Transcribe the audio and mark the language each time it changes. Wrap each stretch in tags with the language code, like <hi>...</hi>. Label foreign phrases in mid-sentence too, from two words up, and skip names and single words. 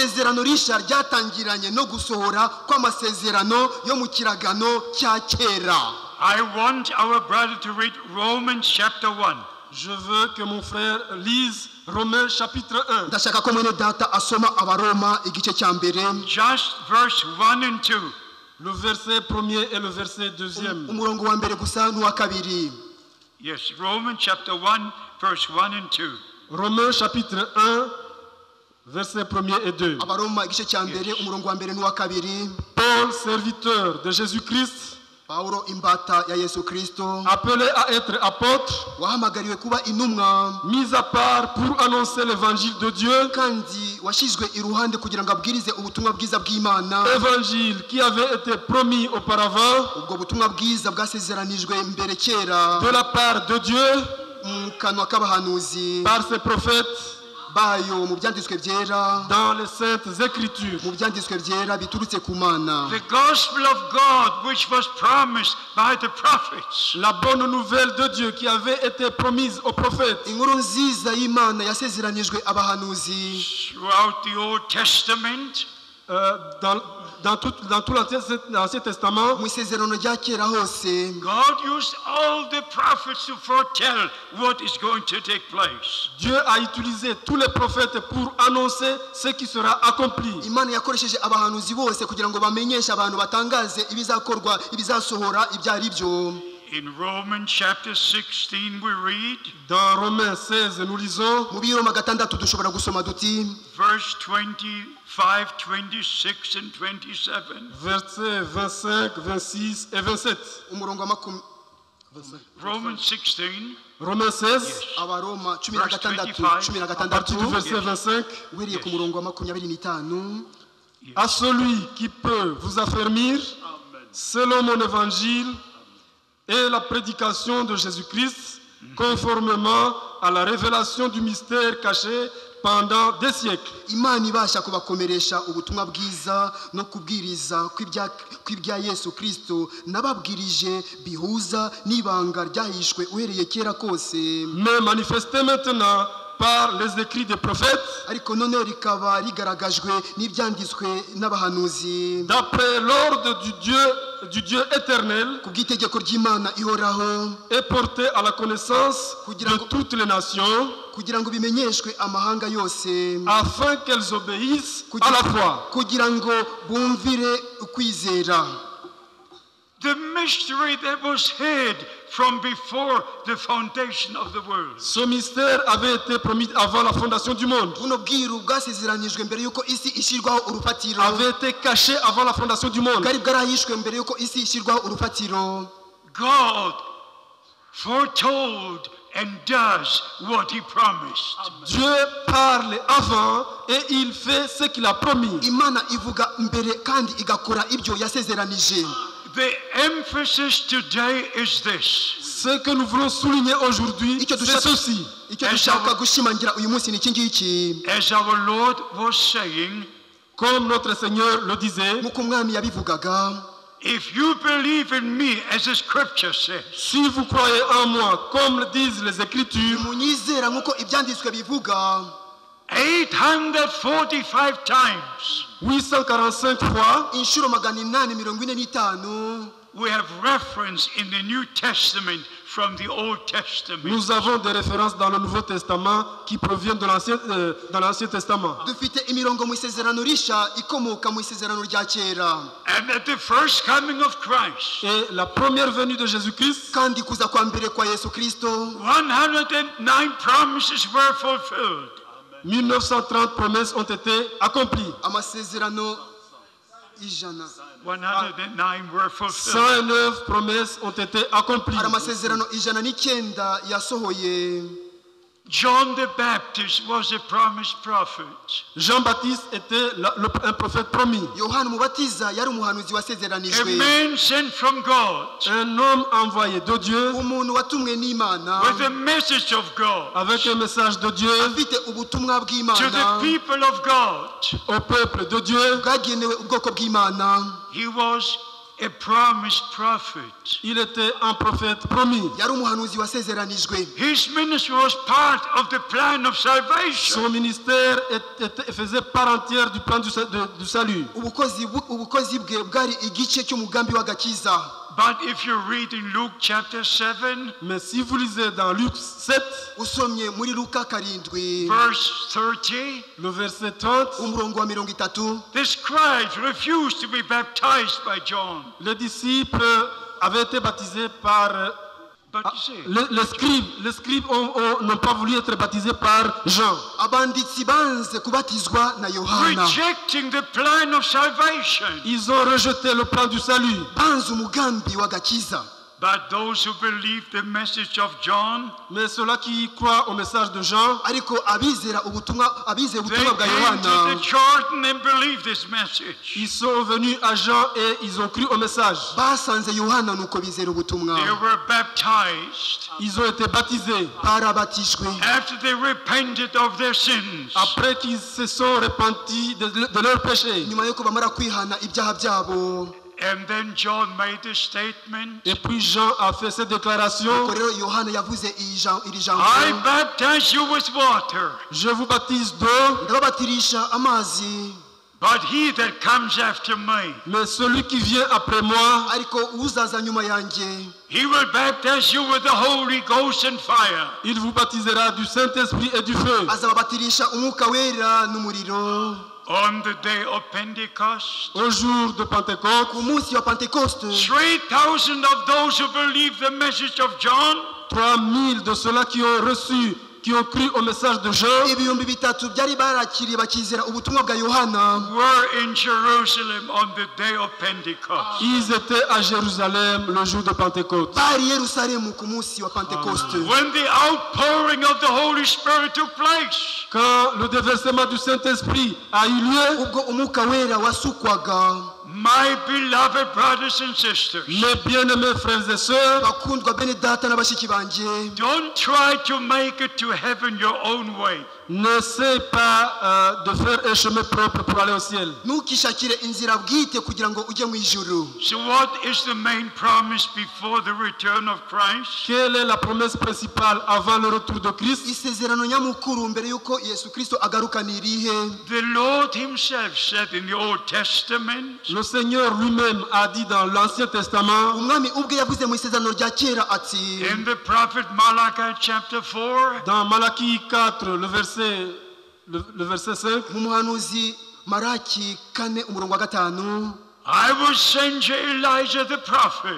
<en>I want our brother to read Romans chapter 1.</en> <fr>Je veux que mon frère lise Romains chapitre 1.</fr> <en>Just verse 1 and 2.</en> <fr>Le verset 1er et le verset 2e.</fr> <rw>umurongo wa mbere gusa n'uwa kabiri.</rw> <en>Yes, Romans chapter 1, verse 1 and 2.</en> <fr>Romains chapitre 1, verset 1er et 2.</fr> <rw>Abaroma igice cya mbere umurongo wa mbere n'uwa kabiri.</rw> <fr>Paul, serviteur de Jésus-Christ,</fr> <rw>Paulo imbata ya Yesu Kristo,</rw> <fr>appelé à être apôtre,</fr> <rw>wahamagariwe kuba intumwa,</rw> <fr>mis à part pour annoncer l'évangile de Dieu,</fr> <rw>kandi washizwe iruhande kugira ngo abwirize ubutumwa bwiza bw'Imana.</rw> <fr>évangile qui avait été promis auparavant</fr> <rw>Ubwo butumwa bwiza bwasezeranijwe mbere kera</rw> <fr>de la part de Dieu</fr> <rw>mu kanwa k'abahanuzi</rw> <fr>par ses prophètes</fr> <rw>bayo mu byanditswe byera,</rw> <fr>dans les saintes écritures.</fr> <rw>mu byanditswe byera biturutse ku Mana.</rw> <en>The gospel of God, which was promised by the prophets.</en> <fr>La bonne nouvelle de Dieu qui avait été promise aux prophètes</fr> <rw>Inkuru nziza y'Imana yasezeranijwe abahanuzi</rw> <en>Throughout the Old Testament,</en> <fr>dans tout l'Ancien Testament.</fr> <rw>mu isezerano rya kera hose.</rw> <en>God used all the prophets to foretell what is going to take place.</en> <fr>Dieu a utilisé tous les prophètes pour annoncer ce qui sera accompli.</fr> <rw>Imana yakoresheje abahanuzi bose kugira ngo bamenyeshe abantu, batangaze ibizakorwa, ibizasohora ibyo ari byo.</rw> <en>In Romans chapter 16 we read,</en> <fr>Dans Romains 16, nous lisons,</fr> <rw>Mu Biroma 6 dushobora gusoma duti,</rw> <en>verse 25, 26 and 27.</en> <fr>versets 25, 26 et 27.</fr> <rw>umurongo wa</rw> <en>Romans 16,</en> <fr>Romains 16,</fr> <rw>Abaroma</rw> <en>Verse 16</en> <fr>à partir du verset 25.</fr> <rw>uhereye ku murongo wa 25.</rw> <fr>À celui qui peut vous affermir, selon mon évangile et la prédication de Jésus-Christ, conformément à la révélation du mystère caché pendant des siècles.</fr> <rw>Imana ibasha kubakomeresha ubutumwa bwiza no kubwiriza kw'ibya Yesu Kristo nababwirije bihuza n'ibanga ryahishwe uhereye kera kose,</rw> <fr>Mais manifesté maintenant par les écrits des prophètes,</fr> <rw>ariko noneho rikaba rigaragajwe n'ibyanditswe n'abahanuzi</rw> <fr>d'après l'ordre du Dieu éternel,</fr> <rw>ku bw'itegeko ry'Imana ihoraho,</rw> <fr>est porté à la connaissance de toutes les nations,</fr> <rw>kugira ngo bimenyeshwe amahanga yose,</rw> <fr>afin qu'elles obéissent à la foi.</fr> <rw>kugira ngo bumvire ukwizera.</rw> <en>the mystery that was hid from before the foundation of the world.</en> <fr>Ce mystère avait été promis avant la fondation du monde,</fr> <rw>buno bwiru bwasezeranijwe mbere yuko isi ishyirwaho urufatiro,</rw> <fr>avait été caché avant la fondation du monde.</fr> <rw>bwari bwarahishwe mbere yuko isi ishyirwaho urufatiro.</rw> <en>God foretold and does what he promised.</en> <fr>Dieu parle avant et il fait ce qu'il a promis.</fr> <rw>Imana ivuga mbere kandi igakora ibyo yasezeranije.</rw> <en>The emphasis today is this.</en> <fr>Ce que nous voulons souligner aujourd'hui,</fr> <rw>Icyo</rw> <fr>c'est</fr> <rw>dushaka-</rw> <fr>ceci.</fr> <rw>icyo dushaka gushimangira uyu munsi ni iki ngiki.</rw> <en>As our Lord was saying,</en> <fr>Comme notre Seigneur le disait,</fr> <rw>Nk'uko umwami yabivugaga,</rw> <en>if you believe in me, as the scripture says,</en> <fr>si vous croyez en moi, comme le disent les Écritures,</fr> <rw>munyizera nk'uko ibyanditswe bivuga,</rw> <en>845 times</en> <fr>845 fois,</fr> <rw>inshuro 845</rw> <en>we have reference in the New Testament from the Old Testament.</en> <fr>nous avons des références dans le Nouveau Testament qui proviennent de dans l'Ancien Testament.</fr> <rw>dufite imirongo mu isezerano risha ikomoka mu isezerano rya kera,</rw> <en>And at the first coming of Christ,</en> <fr>Et la première venue de Jésus-Christ,</fr> <rw>kandi kuza kwa mbere kwa Yesu Kristo</rw> <en>109 promises were fulfilled.</en> <fr>1930 promesses ont été accomplies.</fr> <rw>amasezerano ijana</rw> <en>109 were fulfilled.</en> <fr>109 promesses ont été accomplies.</fr> <rw>hari amasezerano 109 yasohoye.</rw> <en>John the Baptist was a promised prophet.</en> <fr>Jean-Baptiste était un prophète promis.</fr> <rw>Yohana umubatiza yari umuhanuzi</rw> <en>A</en> <rw>wasezeranijwe,</rw> <en>man sent from God</en> <fr>Un homme envoyé de Dieu</fr> <rw>umuntu watumwe n'Imana</rw> <en>with a message of God</en> <fr>avec un message de Dieu</fr> <rw>afite ubutumwa</rw> <en>to the</en> <rw>bw'Imana</rw> <en>people of God.</en> <fr>au peuple de Dieu.</fr> <rw>bwagenewe ubwoko bw'Imana.</rw> <en>He was a promised prophet.</en> <fr>Il était un prophète promis.</fr> <rw>Yari umuhanuzi wasezeranijwe.</rw> <en>His ministry was part of the plan of salvation.</en> <fr>Son ministère faisait part entière du plan du salut.</fr> <rw>Ubukozi bwe bwari igice cy'umugambi w'agakiza.</rw> <en>But if you read in Luke chapter 7,</en> <fr>Mais si vous lisez dans Luc 7,</fr> <rw>usomye muri Luka karindwi</rw> <en>verse 30,</en> <fr>le verset 30,</fr> <rw>umurongo wa 30,</rw> <en>the scribes refused to be baptized by John.</en> <fr>les disciples avaient été baptisés par...</fr> <en>But you see,</en> <fr>les scribes n'ont pas voulu être baptisés par Jean.</fr> <rw>abanditsi banze kubatizwa na Yohana,</rw> <en>rejecting the plan of salvation.</en> <fr>Ils ont rejeté le plan du salut.</fr> <rw>banze umugambi w'agakiza.</rw> <en>But those who believe the message of John,</en> <fr>Mais ceux-là qui croient au message de Jean,</fr> <rw>ariko abizera ubutumwa</rw> <en>they</en> <rw>bwa</rw> <en>came</en> <rw>Yohana</rw> <en>to the Jordan and believed this message.</en> <fr>ils sont venus à Jean et ils ont cru au message.</fr> <rw>basanze Yohana nuko bizera ubutumwa,</rw> <en>They were baptized</en> <fr>Ils ont été baptisés</fr> <rw>barabatijwe</rw> <en>after they repented of their sins.</en> <fr>après qu'ils se sont repentis de leurs péchés.</fr> <rw>nyuma yuko bamara kwihana ibyaha byabo.</rw> <en>And then John made a statement.</en> <fr>Et puis Jean a fait cette déclaration:</fr> <rw>Ubwo rero Yohana yavuze iri jambo,</rw> <en>I baptize you with water,</en> <fr>je vous baptise d'eau,</fr> <rw>ndababatirisha amazi,</rw> <en>but he that comes after me,</en> <fr>mais celui qui vient après moi,</fr> <rw>ariko uzaza nyuma yanjye</rw> <en>he will baptize you with the Holy Ghost and fire.</en> <fr>il vous baptisera du Saint-Esprit et du feu.</fr> <rw>azababatirisha umwuka wera n'umuriro.</rw> <en>On the day of Pentecost,</en> <fr>Au jour de Pentecôte,</fr> <rw>ku munsi wa Pentekoste</rw> <en>3,000 of those who believe the message of John</en> <fr>3000 de ceux-là qui ont cru au message de Jean,</fr> <rw>ibihumbi bitatu byari barakiriye bakizera ubutumwa bwa Yohana,</rw> <en>were in Jerusalem on the day of Pentecost.</en> <fr>ils étaient à Jérusalem le jour de Pentecôte.</fr> <rw>bari Yerusalemu ku munsi wa Pentekoste.</rw> <en>When the outpouring of the Holy Spirit took place,</en> <fr>Quand le déversement du Saint-Esprit a eu lieu,</fr> <rw>ubwo umwuka wera wasukwaga,</rw> <en>my beloved brothers and sisters,</en> <fr>mes bien-aimés frères et sœurs,</fr> <rw>bakundwa bene data na bashiki banje,</rw> <en>don't try to make it to heaven your own way.</en> <fr>n'essaie pas de faire un chemin propre pour aller au ciel.</fr> <rw>ntukishakire inzira bwite kugira ngo ujye mu ijuru.</rw> <en>So what is the main promise before the return of Christ?</en> <fr>Quelle est la promesse principale avant le retour de Christ?</fr> <rw>Isezerano nyamukuru mbere yuko Yesu Kristo agaruka ni irihe?</rw> <en>The Lord himself said in the Old Testament,</en> <fr>Le Seigneur lui-même a dit dans l'Ancien Testament,</fr> <rw>Umwami ubwe yavuze mu isezerano rya kera ati,</rw> <en>in the prophet Malachi chapter 4,</en> <fr>dans Malachie 4, le verset 5,</fr> <rw>mu muhanuzi Maraki 4 umurongo wa 5,</rw> <en>I will send you Elijah the prophet</en>